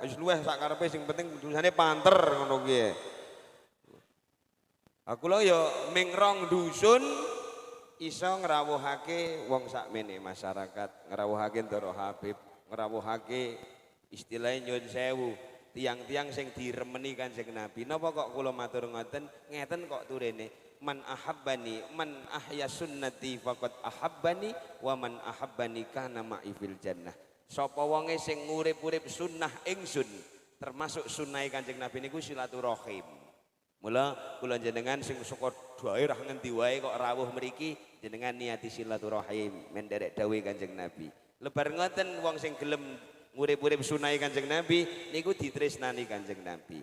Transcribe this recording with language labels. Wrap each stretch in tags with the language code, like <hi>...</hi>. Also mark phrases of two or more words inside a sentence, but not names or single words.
<jv>Wis luweh sak karepe sing penting tulisane panter ngono ki. Aku lho ya ming rong dusun iso ngrawuhake wong sakmene masyarakat, ngrawuhake Ndoro Habib, ngrawuhake istilahnya nyuwun sewu, tiang-tiang sing diremeni Kanjeng Nabi. Napa kok kula matur ngoten? Ngeten kok turene.</jv> <ar>من أحبني، من أحيا سنتي فقد أحبني ومن أحبني كان معي في الجنة.</ar> <jv>Sapa wonge sing ngurip-urip sunnah ingsun, termasuk sunnah Kanjeng Nabi niku silaturahim. Mula kula jenengan sing saka daerah ngendi wae kok rawuh mriki jenengan niati silaturahim menderek dawuh Kanjeng Nabi. Lebar ngoten wong sing gelem ngurip-urip sunnah Kanjeng Nabi niku ditresnani Kanjeng Nabi.</jv>